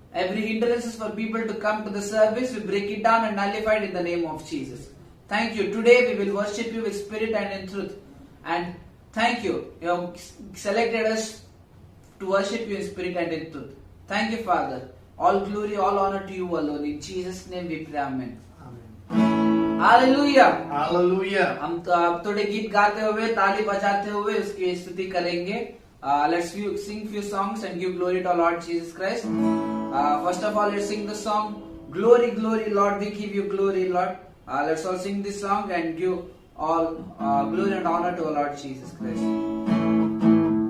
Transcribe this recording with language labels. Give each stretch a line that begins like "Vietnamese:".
English: Every hindrances for people to come to the service, we break it down and nullify it in the name of Jesus. Thank you. Today we will worship you with spirit and in truth. And thank you. You have selected us to worship you in spirit and in truth. Thank you, Father. All glory, all honor to you alone. In Jesus' name we pray. Amen. Amen. Hallelujah. Hallelujah.
Hindi: हम थोड़े गीत गाते हुए ताली बजाते हुए उसकी स्तुति करेंगे.
English: Let's sing few songs and give glory to our Lord Jesus Christ. First of all, let's sing the song Glory, Glory, Lord. We give you glory, Lord. Let's all sing this song and give all glory and honor to our Lord Jesus Christ.